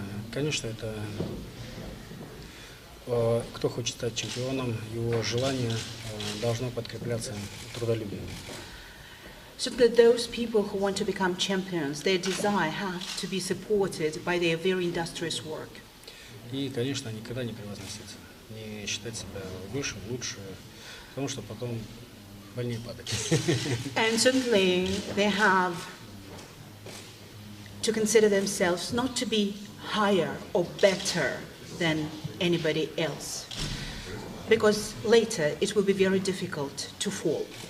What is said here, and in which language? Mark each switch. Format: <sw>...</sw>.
<ru>Конечно, это кто хочет стать чемпионом, его желание должно подкрепляться трудолюбием.</ru> <en>Certainly those people who want to become champions, their desire have to be supported by their very industrious work.</en> <ru>И, конечно, никогда не превозноситься, не считать себя выше, лучше, потому что потом больнее падать.</ru> <en>And certainly they have to consider themselves not to be higher or better than anybody else, because later it will be very difficult to fall.</en>